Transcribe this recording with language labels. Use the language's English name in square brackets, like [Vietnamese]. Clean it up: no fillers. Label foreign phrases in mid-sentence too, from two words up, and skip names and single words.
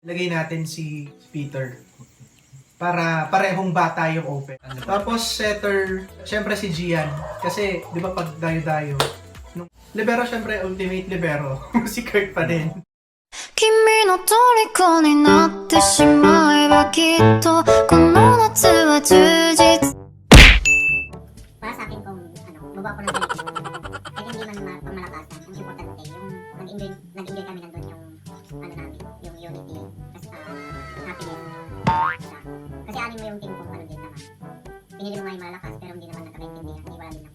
[Filipino] Lagay natin si Peter. Para parehong bata yung open. Tapos setter, syempre si Gian. Kasi, di ba pag dayo-dayo, nung libero syempre, [English] ultimate libero. [Filipino] Si Kurt pa din. [Japanese] 君の虜になってしまえばきっとこの夏は充実 [Filipino] Para sa akin kung mabuha ko ng ganito, kahit hindi man pamalakasan, ang importante yung nag-enjoy kami nandun yung namin, yung unity, happiness. Kasi anin mo yung team kung din naman. Pinili mo nga yung malakas pero hindi naman nagkakaintindihan, hindi wala din ako.